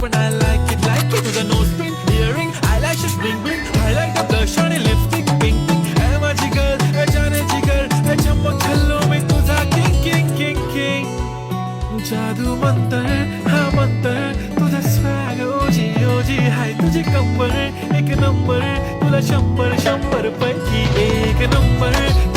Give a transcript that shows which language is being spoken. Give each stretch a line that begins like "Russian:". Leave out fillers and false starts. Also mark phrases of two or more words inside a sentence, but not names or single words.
Marathi: पण
English: I like it
Marathi: तुझं
English: nose pin, earring, eyelashes bling bling, highlighter, blush
Marathi: आणि
English: lipstick pink pink.
Marathi: ए माझी girl, ए जाने जिगर, ए चमक हल्लो मी तुझा
English: king king king king.
Marathi: जादू मंतर हा मंतर तुझा swag ओजी ओजी हाय तुझी कंबर एक नंबर तुला 100 100 पैकी एक नंबर.